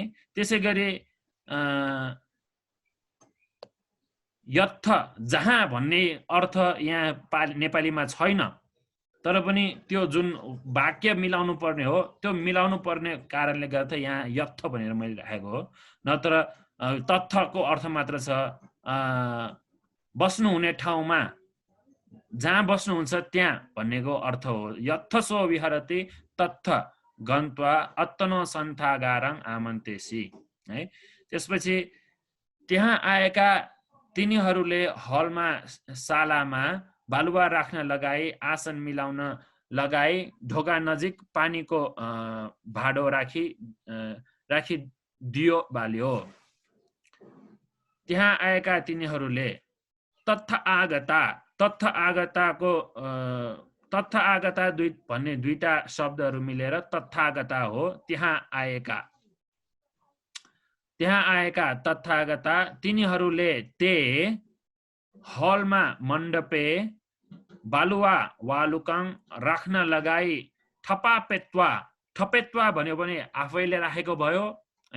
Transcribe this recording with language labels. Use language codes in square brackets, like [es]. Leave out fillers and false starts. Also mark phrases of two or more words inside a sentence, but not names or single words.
[ne] त्यसै गरी यत्थ जहाँ भन्ने अर्थ यहाँ नेपालीमा छैन, तर पनि त्यो जुन वाक्य मिलाउनु पर्ने हो त्यो मिलाउनु पर्ने कारणले गर्दा यहाँ यत्थ भनेर मैले राखेको हो। नत्र तथ्यको अर्थ मात्र छ बस्नुहुने ठाउँमा जहाँ बस्नुहुन्छ त्यहाँ भन्नेको अर्थ हो। [pi] यत्थसो विहरति तत्थ गन्त्वा अत्तनो सन्थागारं आमन्तेसी है। [ne] त्यसपछि त्यहाँ आएका तिनीहरूले हलमा सालामा बालुवा राख्न लगाई, आसन मिलाउन लगाई, ढोका नजिक पानीको भाडो राखी दियो बाल्यो। त्यहाँ आएका तिनीहरूले [pi] तत्थ आगता, [ne] तत्थ आगताको [pi] तत्थ आगता [ne] भन्ने दुईटा शब्दहरू मिलेर तथागता हो। त्यहाँ आएका तथागता तिनीहरूले ते हलमा मण्डपे बालुवा वालुकाङ राख्न लगाई ठपेत्वा भन्यो भने आफैले राखेको भयो हैन।